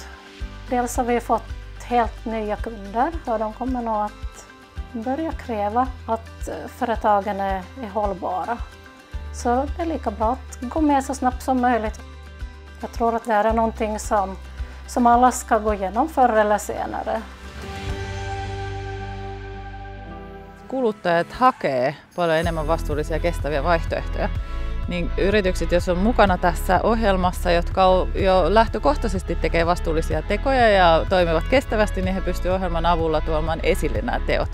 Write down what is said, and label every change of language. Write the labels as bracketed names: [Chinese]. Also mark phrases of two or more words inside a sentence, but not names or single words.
[Swedish] Dels har vi fått helt nya kunder och de kommer nog att börja kräva att företagen är hållbara. Så det är lika bra att gå med så snabbt som möjligt. Jag tror att det här är någonting som alla ska gå igenom förr eller senare. [Finnish] Kuluttajat hakee paljon enemmän vastuullisia ja kestäviä vaihtoehtoja. Niin yritykset, jos on mukana tässä ohjelmassa, jotka jo lähtökohtaisesti tekee vastuullisia tekoja ja toimivat kestävästi, niin he pystyvät ohjelman avulla tuomaan esille nämä teot.